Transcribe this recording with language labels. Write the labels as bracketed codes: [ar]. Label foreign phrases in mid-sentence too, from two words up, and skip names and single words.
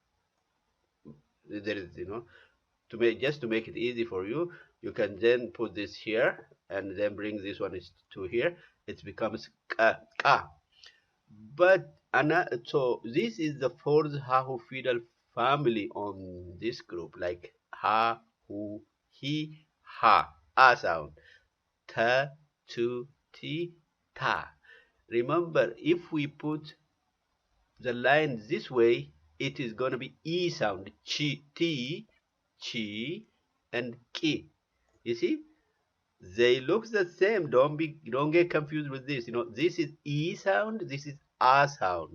[en] There is, you know, just to make it easy for you, you can then put this here and then bring this one to here. It becomes ka. But so this is the fourth Hahu Fidel family on this group, like ha, hu, he, ha, a sound, ta, tu, ti, ta. Remember, if we put the line this way, it is going to be E sound, chi, ti, chi, and ki. You see, they look the same. Don't get confused with this. You know, this is E sound, this is A sound.